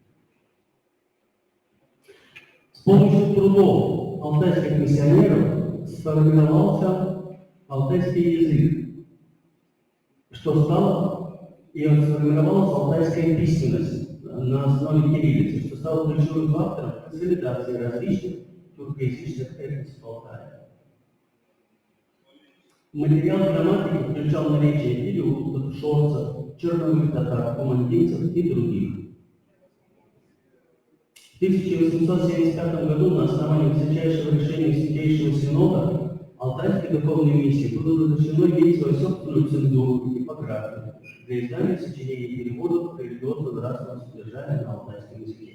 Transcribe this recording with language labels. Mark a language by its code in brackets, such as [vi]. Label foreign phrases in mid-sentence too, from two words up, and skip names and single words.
[ru] С помощью трудов алтайских миссионеров сформировался алтайский язык, что стало и сформировалась алтайская письменность на основе кириллицы, что стало ключевым фактором консолидации различных тюркоязычных этносов Алтая. Материал грамматики включал наречия илюков, шорцев, черновых татар, кумандинцев и других. В 1875 году на основании высочайшего решения Святейшего Синода Алтайской духовной миссии было разрешено иметь свою собственную цензуру и типографию для издания сочинений и переводов религиозно-нравственного содержания на алтайском языке.